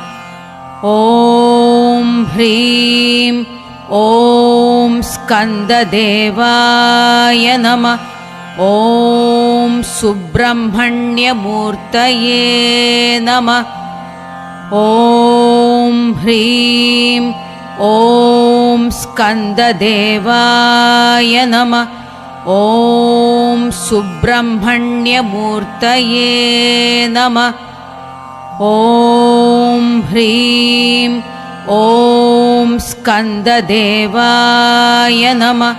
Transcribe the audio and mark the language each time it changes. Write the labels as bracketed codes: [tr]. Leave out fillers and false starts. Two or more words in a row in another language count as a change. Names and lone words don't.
[sa] ഓം ഹ്രീം ഓം സ്കന്ദദേവായ നമഃ. ഓം സുബ്രഹ്മണ്യമൂർത്തയേ നമഃ. ഓം ഹ്രീം ഓം സ്കന്ദദേവായ നമഃ. ഓം सुब्रह्मण्यमूर्तये नमः। ॐ ह्रीं ॐ स्कन्ददेवाय नमः।